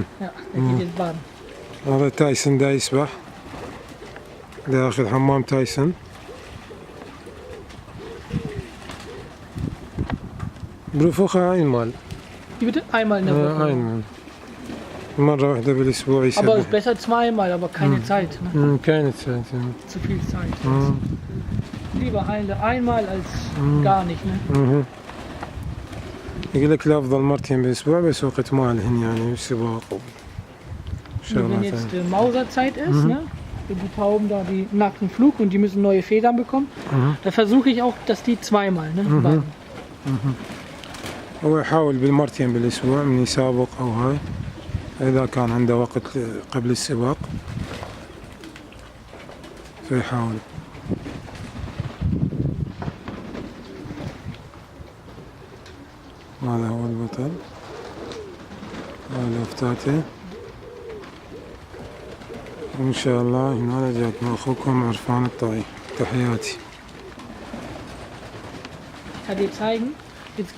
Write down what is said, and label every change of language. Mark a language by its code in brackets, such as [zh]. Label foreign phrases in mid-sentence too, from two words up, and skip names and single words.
[de] Ja, der geht jetzt baden. [ar] هذا تايسون دا يسبح، دا ياخذ حمام تايسون. [de] بروفوخة einmal. Wie bitte? Einmal in der Woche. einmal. [ar] مرة واحدة بالأسبوع [de] Aber [ar] يسبح. [de] es ist besser zweimal, aber keine Zeit. Ne? [ar] كانت ساعة. [de] Zu viel Zeit. Lieber einmal als gar nicht. Ne? [ar] يقول لك لا، أفضل مرتين بالأسبوع، بس وقت مالهن يعني سباق [de] Und wenn jetzt Mauserzeit ist, ne? Wenn die Tauben da die nackten Flug und die müssen neue Federn bekommen, da versuche ich auch, dass die zweimal baden. [ar] هو يحاول بالمرتين بالأسبوع من يسابق أو هاي، إذا كان عنده وقت قبل السباق فيحاول. هذا هو البطل، هذا فتاته، وإن شاء الله هنا جاكم أخوكم عرفان الطائي. تحياتي. [de] Ich kann dir zeigen, jetzt